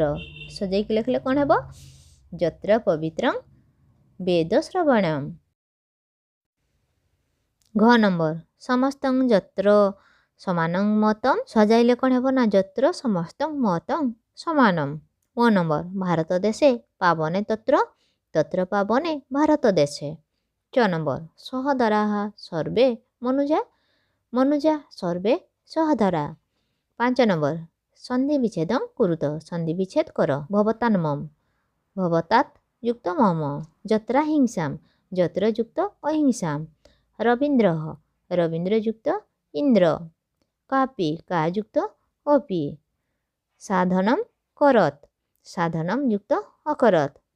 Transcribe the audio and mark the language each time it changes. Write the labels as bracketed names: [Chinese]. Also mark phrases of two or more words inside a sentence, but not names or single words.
[Odia] ସଜାଇକି ଲେଖିଲେ କ'ଣ ହେବ [Sanskrit] ଯତ୍ର ପବିତ୍ରଂ ବେଦ ଶ୍ରବଣମ୍। ଘ ନମ୍ବର ସମସ୍ତଂ ଯତ୍ର ସମାନଂ ମତଂ। [Odia] ସଜାଇଲେ କ'ଣ ହେବ ନା [Sanskrit] ଯତ୍ର ସମସ୍ତଂ ମତଂ ସମାନମ୍। ଅ ନମ୍ବର ଭାରତ ଦେଶେ ପାବନେ ତତ୍ର ତତ୍ର ପାବନେ ଭାରତ ଦେଶେ। च नंबर सहोदराः सर्वे मनुजा मनुजा सर्वे सहोदरा। 5 नंबर ସନ୍ଧି ବିଚ୍ଛେଦଂ କୁରୁତ [Odia] ସନ୍ଧି ବିଚ୍ଛେଦ କର। [Sanskrit] ଭବତାନ୍ମମ୍ ଭବତାତ୍ ଯୁକ୍ତ ମମ ଯତ୍ରା ହିଂସାମ୍ ଯତ୍ର ଯୁକ୍ତ ଅହିଂସାମ୍। ରବୀନ୍ଦ୍ରଃ ରବୀନ୍ଦ୍ର ଯୁକ୍ତ ଇନ୍ଦ୍ର। କାପି କା ଯୁକ୍ତ ଅପି। ସାଧନମ୍ କରତ୍ ସାଧନମ୍ ଯୁକ୍ତ ଅକରତ୍।